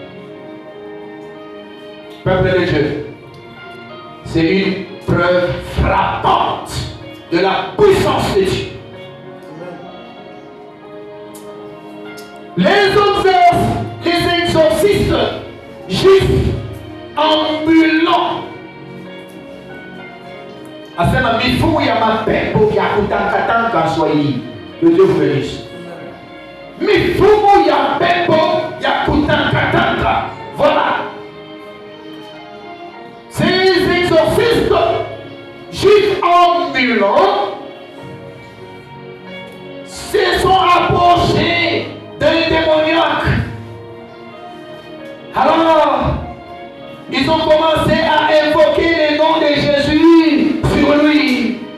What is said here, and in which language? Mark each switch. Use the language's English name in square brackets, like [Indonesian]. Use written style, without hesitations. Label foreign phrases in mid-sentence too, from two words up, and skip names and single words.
[French] Peuple de Dieu, c'est une preuve frappante de la puissance de Dieu. Les autres, les exorcistes juifs ambulants. [Swahili] Asema mifumo ya mapepo ya kutangatanga Swahili. [French] Que Dieu vous bénisse. [Swahili] Mifumo ya pepo ya kutangatanga. [French] Voilà. Ces exorcistes juifs ambulants se sont approchés d'un démoniaque. Alors, ils ont commencé à invoquer le nom de Jésus sur lui.